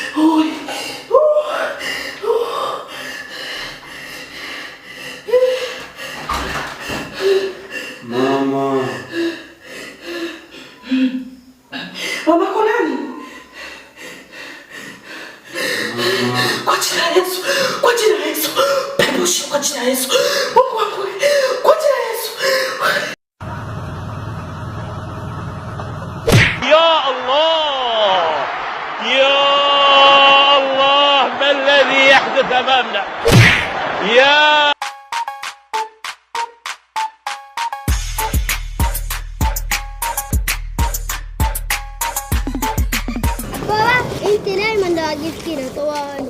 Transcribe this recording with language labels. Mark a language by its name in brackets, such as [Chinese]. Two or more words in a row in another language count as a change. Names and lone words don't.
[Swahili] Mama. Mama kwa nani? Kwa jina la Yesu. Kwa jina la Yesu. Pepo shika kwa jina la Yesu. Mungu wangu. Kwa jina la Yesu. [Arabic] يا الله يا الله ما الذي يحدث أمامنا يا بابا انت دايما دواجيب كده طوالي.